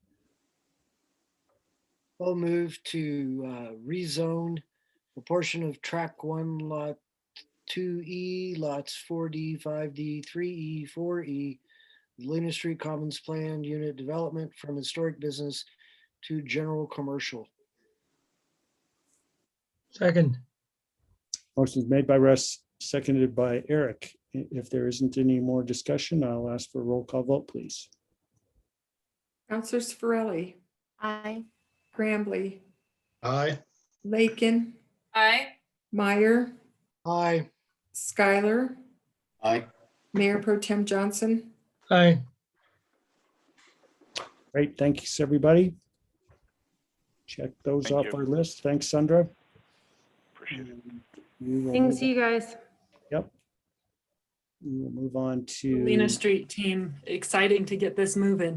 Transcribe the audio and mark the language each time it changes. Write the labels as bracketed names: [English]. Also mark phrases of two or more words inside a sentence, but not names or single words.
[English] I'll move to rezone a portion of track 1, lot 2E, lots 4D, 5D, 3E, 4E, Lena Street Commons Planned Unit Development from historic business to general commercial. Second. Motion is made by Russ, seconded by Eric. If there isn't any more discussion, I'll ask for a roll call vote, please. Counselor Scarelli. Aye. Grambly. Aye. Lakin. Aye. Meyer. Aye. Schuyler. Aye. Mayor Pro Tem Johnson. Aye. Great, thanks, everybody. Check those Thank off you. our list. Thanks, Sandra. Appreciate it. We will Thanks, move- you guys. Yep. We will move on to. Lena Street team, exciting to get this moving.